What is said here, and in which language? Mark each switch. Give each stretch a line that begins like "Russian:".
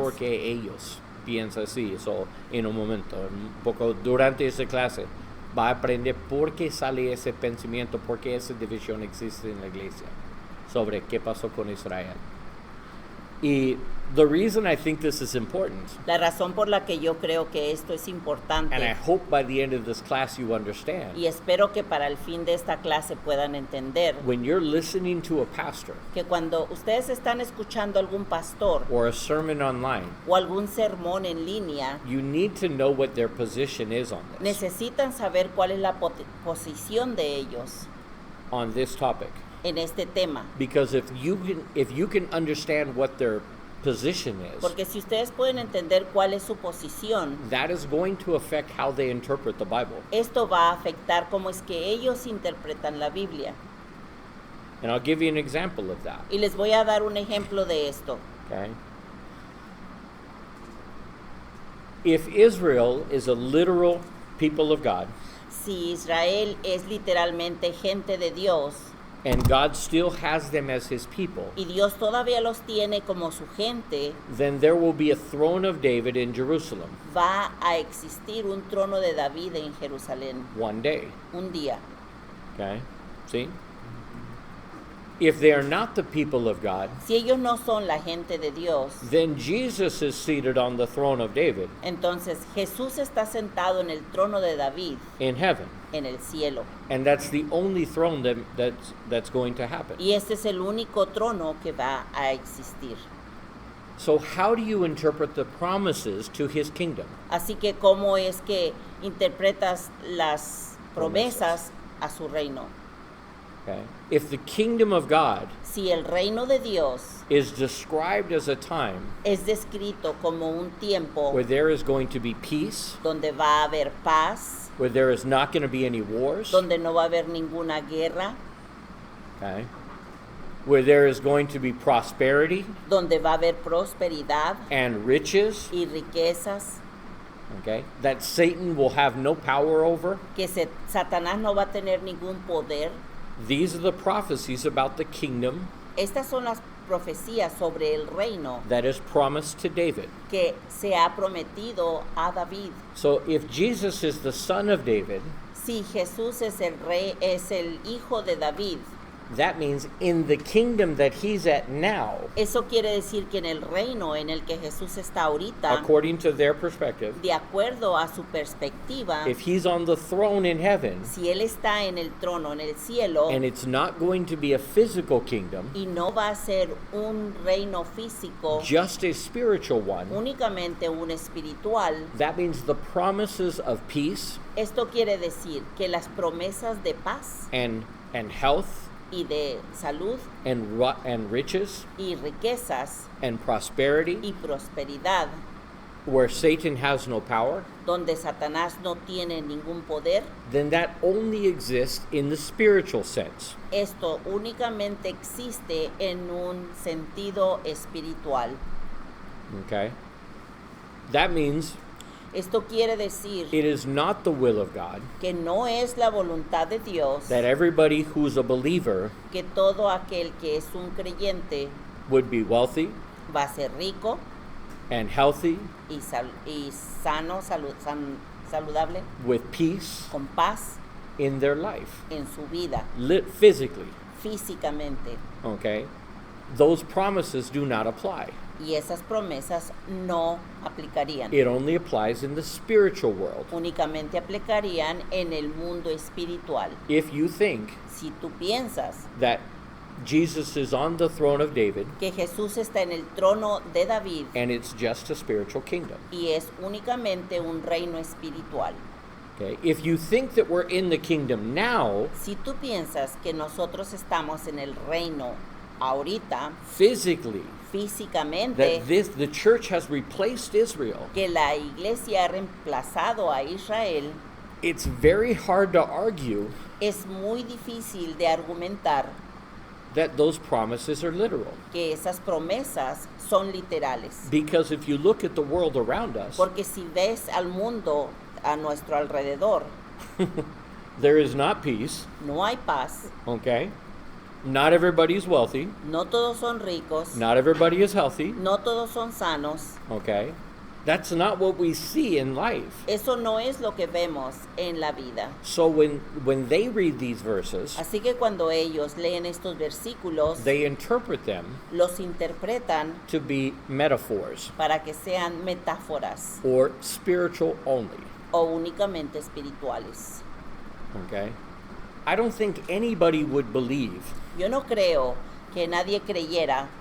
Spanish: por qué ellos piensan así. En un momento, un poco durante esa clase, va a aprender por qué sale ese pensamiento, por qué esa división existe en la iglesia, sobre qué pasó con Israel.
English: Y the reason I think this is important,
Spanish: La razón por la que yo creo que esto es importante,
English: and I hope by the end of this class you understand,
Spanish: y espero que para el fin de esta clase puedan entender,
English: when you're listening to a pastor
Spanish: que cuando ustedes están escuchando algún pastor
English: or a sermon online,
Spanish: o algún sermón en línea,
English: you need to know what their position is on this,
Spanish: necesitan saber cuál es la posición de ellos
English: on this topic.
Spanish: en este tema.
English: Because if you can understand what their position is,
Spanish: Porque si ustedes pueden entender cuál es su posición,
English: that is going to affect how they interpret the Bible.
Spanish: esto va a afectar cómo es que ellos interpretan la Biblia.
English: And I'll give you an example of that.
Spanish: Y les voy a dar un ejemplo de esto.
English: Okay? If Israel is a literal people of God,
Spanish: Si Israel es literalmente gente de Dios
English: and God still has them as his people,
Spanish: y Dios todavía los tiene como su gente,
English: then there will be a throne of David in Jerusalem
Spanish: va a existir un trono de David en Jerusalén
English: one day.
Spanish: un día.
English: Okay? See? If they are not the people of God,
Spanish: Si ellos no son la gente de Dios,
English: then Jesus is seated on the throne of David
Spanish: entonces Jesús está sentado en el trono de David
English: in heaven.
Spanish: en el cielo.
English: And that's the only throne that's going to happen.
Spanish: Y este es el único trono que va a existir.
English: So how do you interpret the promises to his kingdom?
Spanish: Así que ¿cómo es que interpretas las promesas a su reino?
English: Okay? If the kingdom of God
Spanish: Si el reino de Dios
English: is described as a time
Spanish: es descrito como un tiempo
English: where there is going to be peace,
Spanish: donde va a haber paz,
English: where there is not going to be any wars,
Spanish: donde no va a haber ninguna guerra,
English: okay? Where there is going to be prosperity
Spanish: donde va a haber prosperidad
English: and riches,
Spanish: y riquezas,
English: okay? That Satan will have no power over.
Spanish: que Satanás no va a tener ningún poder.
English: These are the prophecies about the kingdom
Spanish: Estas son las profecías sobre el reino
English: that is promised to David.
Spanish: que se ha prometido a David.
English: So if Jesus is the son of David,
Spanish: Si Jesús es el rey, es el hijo de David,
English: that means in the kingdom that he's at now,
Spanish: eso quiere decir que en el reino en el que Jesús está ahorita,
English: according to their perspective,
Spanish: de acuerdo a su perspectiva,
English: if he's on the throne in heaven,
Spanish: si él está en el trono, en el cielo,
English: and it's not going to be a physical kingdom,
Spanish: y no va a ser un reino físico,
English: just a spiritual one,
Spanish: únicamente un espiritual,
English: that means the promises of peace
Spanish: esto quiere decir que las promesas de paz
English: and health
Spanish: y de salud
English: and riches
Spanish: y riquezas
English: and prosperity,
Spanish: y prosperidad,
English: where Satan has no power,
Spanish: donde Satanás no tiene ningún poder,
English: then that only exists in the spiritual sense.
Spanish: esto únicamente existe en un sentido espiritual.
English: Okay? That means
Spanish: Esto quiere decir
English: it is not the will of God
Spanish: que no es la voluntad de Dios
English: that everybody who's a believer
Spanish: que todo aquel que es un creyente
English: would be wealthy
Spanish: va a ser rico
English: and healthy,
Spanish: y sano, saludable,
English: with peace
Spanish: con paz
English: in their life,
Spanish: en su vida,
English: physically.
Spanish: físicamente.
English: Okay? Those promises do not apply.
Spanish: Y esas promesas no aplicarían.
English: It only applies in the spiritual world.
Spanish: Únicamente aplicarían en el mundo espiritual.
English: If you think
Spanish: Si tú piensas
English: that Jesus is on the throne of David
Spanish: que Jesús está en el trono de David
English: and it's just a spiritual kingdom.
Spanish: y es únicamente un reino espiritual.
English: Okay? If you think that we're in the kingdom now,
Spanish: Si tú piensas que nosotros estamos en el reino ahorita,
English: physically,
Spanish: físicamente,
English: that the church has replaced Israel,
Spanish: que la iglesia ha reemplazado a Israel,
English: it's very hard to argue
Spanish: es muy difícil de argumentar
English: that those promises are literal.
Spanish: que esas promesas son literales.
English: Because if you look at the world around us,
Spanish: Porque si ves al mundo a nuestro alrededor,
English: there is not peace,
Spanish: no hay paz,
English: okay? Not everybody's wealthy,
Spanish: no todos son ricos,
English: not everybody is healthy,
Spanish: no todos son sanos.
English: okay? That's not what we see in life.
Spanish: Eso no es lo que vemos en la vida.
English: So when they read these verses,
Spanish: Así que cuando ellos leen estos versículos,
English: they interpret them
Spanish: los interpretan
English: to be metaphors
Spanish: para que sean metáforas
English: or spiritual only,
Spanish: o únicamente espirituales.
English: okay? I don't think anybody would believe
Spanish: Yo no creo que nadie creyera